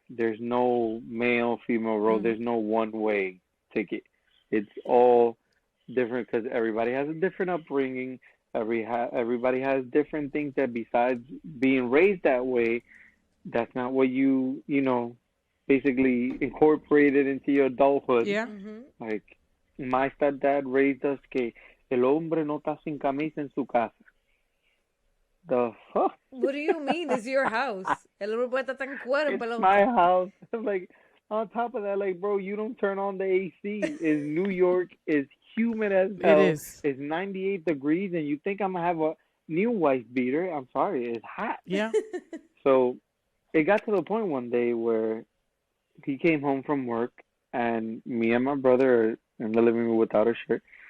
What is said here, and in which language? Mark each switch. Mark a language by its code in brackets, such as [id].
[en] There's no male, female role. There's no one way ticket. It's all different because everybody has a different upbringing. Everybody has different things that besides being raised that way, that's not what you basically incorporated into your adulthood. Yeah. Like my stepdad raised us [es] que el hombre no está sin camisa en su casa. [en] The fuck? What do you mean? It's your house. [es] El hombre está tan cuero, [en] It's [es] pelón. [en] my house. Like on top of that, like bro, you don't turn on the AC. Is New York is humid as hell. It is. It's 98 degrees, and you think I'm gonna have a new wife beater? I'm sorry, it's hot. Yeah. So it got to the point one day where he came home from work, and me and my brother are in the living room without a shirt.